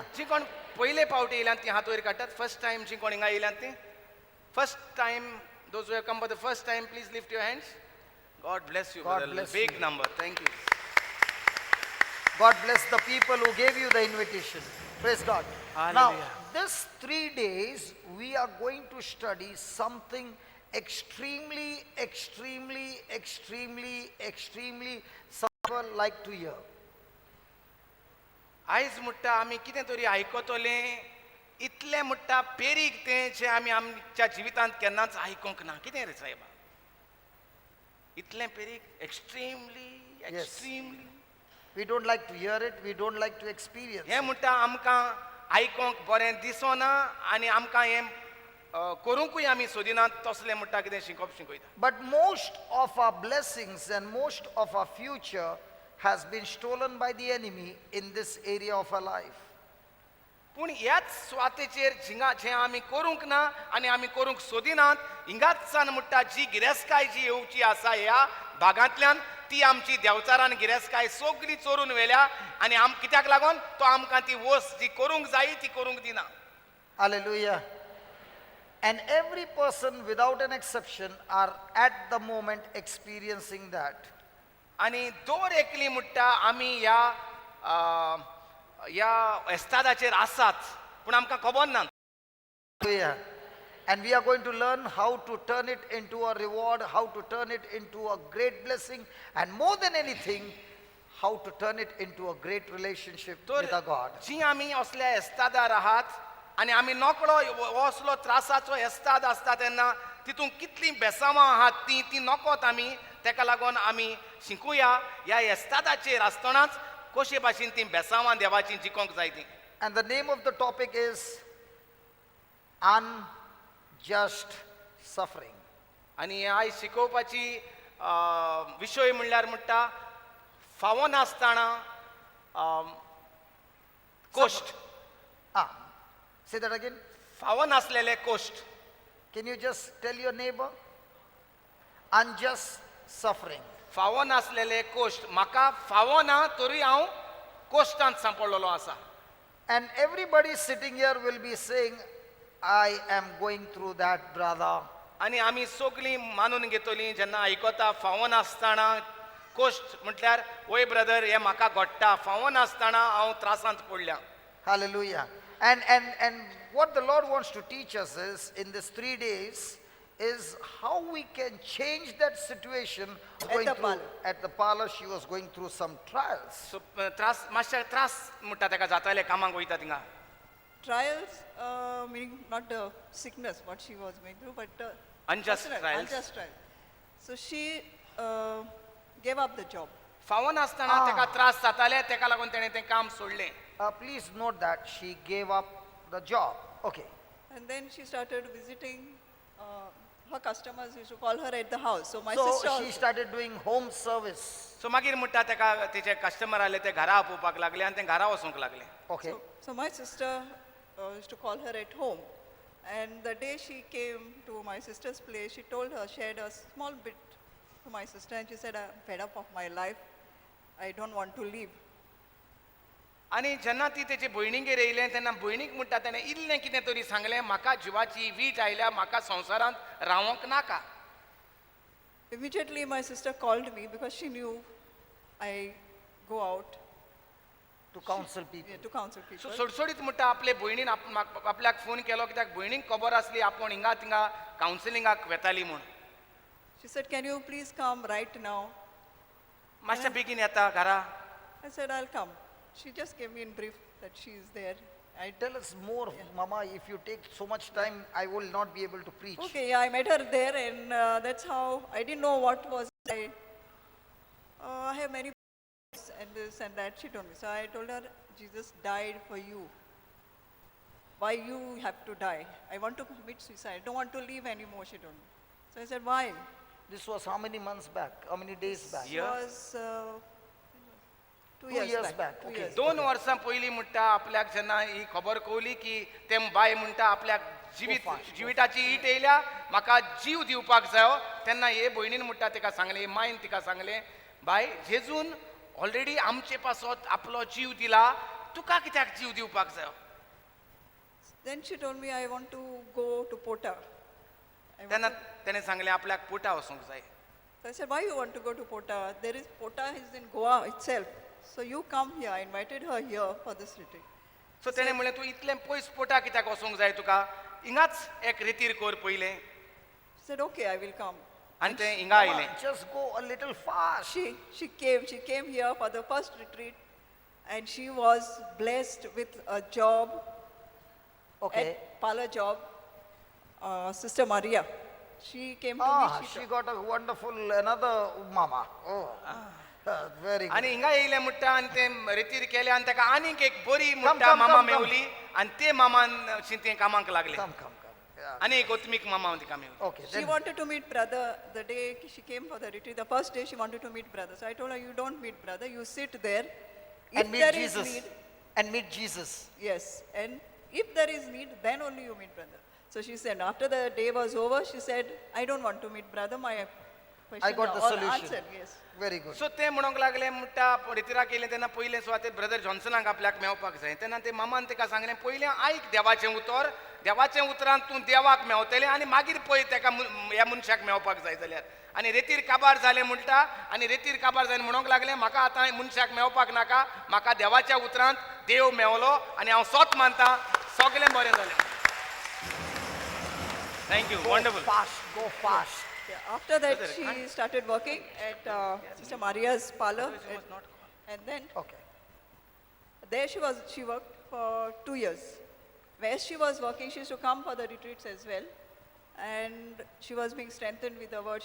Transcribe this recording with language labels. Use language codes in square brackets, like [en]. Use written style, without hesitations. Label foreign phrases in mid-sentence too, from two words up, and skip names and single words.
[kok] जी कोण पयले फावटी येयल्यात ती हात वयर काडटात. [en] first time [kok] जी कोण हिंगा येयल्यात ती [en] first time, those who have come for the first time, please lift your hands. God bless you, God brother. bless Big you. number. Thank you. God bless the people who gave you the invitation. Praise God. Hallelujah. Now, this 3 days, we are going to study something extremely someone like to hear. [kok] आयज म्हणटा आमी कितें तरी आयकतले, इतलें म्हणटा पेरीक तें जें आमी आमच्या जिवितांत केन्नाच आयकूंक ना. कितें रे साहेबा? इतलें पेरीक एक्स्ट्रीमली [en] We don't like to hear it. We don't like to experience हें it. [kok] म्हणटा आमकां आयकोंक बरें दिसना आनी आमकां हें करूंकूय आमी सोदिनात तसलें म्हणटा कितें शिकयता. [en] But most of our blessings and most of our future has been stolen by the enemy in this area of our life. [kok] पूण ह्याच सुवातेचेर जें आमी करूंक ना आनी आमी करूंक सोदिनात, हिंगाच सान म्हणटा जी गिरेस्काय जी येवची आसा ह्या भागांतल्यान ती आमची देवचारान गिरेस्काय सगळी चोरून व्हेल्या आनी कित्याक लागून तो आमकां ती वस्त जी करूंक जायी ती करूंक दिना. [en] Hallelujah. And every person without an exception are at the moment experiencing that. [kok] आनी दर एकली म्हणटा आमी ह्या एस्तादाचेर आसात पूण आमकां खबर ना. [en] Hallelujah. And we are going to learn how to turn it into a reward, how to turn it into a great blessing, and more than anything, how to turn it into a great relationship with our God. [kok] जी आमी असल्या एस्तादार आहात आनी आमी नकळो हो असलो त्रासाचो एस्ताद आसता तेन्ना तितून कितलीं बेसांवां आहात ती नकोत आमी. तेका लागून आमी शिकुया ह्या एस्तादाचेर आसतनाच कशे भाशेन ती बेसांवां देवाची जिखोंक जाय ती. [en] And the name of the topic is unjust suffering. [kok] आनी आयज शिकोवपाची विशय म्हणल्यार म्हणटा फावो नासतना कोश्ट. [en] Say that again. [kok] फावो नासलेले कोश्ट. [en] Can you just tell your neighbor? Unjust suffering. [kok] फावो नासलेले कोश्ट. म्हाका फावो ना तरी हांव कोश्टांत सांपडलेलो आसा. [en] And everybody sitting here will be saying, I am going through that, brother. [kok] आनी आमी सगळीं मानून घेतलीं जेन्ना आयकता फावो नासतना कोश्ट म्हटल्यार वय ब्रदर हे म्हाका घडटा फावो नासतना हांव त्रासांत पडल्या. [en] Hallelujah. And what the Lord wants to teach us is, in these 3 days, is how we can change that situation. At the parlor, she was going through some trials. [kok] सो त्रास मातशे त्रास म्हणटा ताका जाताले कामाक वयता थिंगा. [en] Trials, meaning not the sickness, what she was going through, but Unjust personal, trials. Unjust trials. So she gave up the job. [kok] फावो नासतना ताका त्रास जाताले ताका लागून ताणें तें काम सोडलें. [en] Please note that she gave up the job. Okay. And then she started visiting her customers, used to call her at the house. So my So sister she also. started doing home service. [kok] सो मागीर म्हणटा ताका तिचे कस्टमर आले ते घरा आपोवपाक लागले आनी ते घरा वचूंक लागले. [en] Okay. So my sister used to call her at home. And the day she came to my sister's place, she told her, shared a small bit to my sister, and she said, I'm fed up of my life. I don't want to leave. [kok] आनी जेन्ना ती तेचे भयणीगेर येयले तेन्ना भयणीक म्हणटा तेणें इल्लें कितें तरी सांगलें म्हाका जिवाची वीट आयल्या म्हाका संवसारांत रावोंक नाका. [en] Immediately my sister called me because she knew I go out To counsel people. to counsel सो people. [kok] सोडसोडीत म्हणटा आपले भयणीन आपल्याक फोन केलो कित्याक भयणीक खबर आसली आपूण हिंगा थिंगा कावन्सिलिंगाक वेताली म्हूण. [en] She said, can you please come right now? [kok] मातशें बेगीन येता घरा. [en] I said, I'll come. She just gave me in brief that she is there. Tell us more, Mama. If you take so much time, I will not be able to preach. Okay, yeah, I met her there, and that's how I didn't know what was I have many problems and this and that. She told me. So I told her, Jesus died for you. Why you have to die? I want to commit suicide. I don't want to live anymore, she told me. So I said, why? This was how many months back? How many days back? It Yeah. was 2 2 years back, Two okay. years [kok] 2 वर्सां पयलीं म्हणटा आपल्याक जेन्ना ही खबर कवली की ते बाय म्हणटा आपल्याक जिविताची ईट येयल्या म्हाका जीव दिवपाक जायो तेन्ना हे भयणीन म्हणटा ताका सांगलें मायन तिका सांगलें बाय जेजून ऑलरेडी आमचे पासत आपलो जीव दिला तुका कित्याक जीव दिवपाक जायो. [en] Then she told me, I want to go to Pota. [kok] तेन्ना तेणें सांगलें आपल्याक पोटा वचूंक जाय. [en] So I said, why you want to go to Pota? Pota is in Goa itself. So you come here. I invited her here for this retreat. [kok] सो तेणें म्हणलें तूं इतलें पयस पोटा कित्याक वचूंक जाय तुका हिंगाच एक रितीर कर पयलें. [en] She said, okay, I will come. [kok] आनी तें हिंगा [en] Mama, [kok] आयलें. [en] just go a little fast. She came here for the first retreat, and she was blessed with a job, Okay. at parlor job. Sister Maria, she came to me. She got a wonderful another Mama. Oh, very good. [kok] आनी हिंगा येयलें म्हणटा आनी तें रितीर केलें आनी ताका आनीक एक बरी [en] come, म्हणटा come, मामा come. [kok] मेवली आनी ते मामान तें कामाक लागले [en] Come. Yeah. [kok] आनी एक ओत्मीक मामा तिका मेवली. [en] Okay. She Then, wanted to meet brother the day she came for the retreat. The first day she wanted to meet brother. So I told her, you don't meet brother, you sit there. If and meet there is Jesus. need, And meet Jesus. yes, and if there is need, then only you meet brother. So she said, after the day was over, she said, I don't want to meet brother. My question got the or solution. answer, yes. Very good. [kok] सो ते म्हणूंक लागले म्हणटा रितिराक येयलें तेन्ना पयलें सुवातेर ब्रदर जॉन्सनाक आपल्याक मेवपाक जाय तेन्ना ते मामान ताका सांगलें पयलें आयक देवाचें उतर देवाचें उतरान तूं देवाक मेवतलें आनी मागीर पळय ताका ह्या मनशाक मेवपाक जाय जाल्यार आनी रेतीर काबार जालें म्हणटा आनी रेतीर काबार जावन म्हणूंक लागलें म्हाका आतां मनशाक मेवपाक नाका म्हाका देवाच्या उतरांत देव मेवलो आनी हांव सोत मानतां सगळें बरें जालें [en] thank you wonderful Go fast. Yeah, after that, she started working at Sister Maria's parlor. And then Okay. there she worked for 2 years. Where she was working, she used to come for the retreats as well. And she was being strengthened with the word.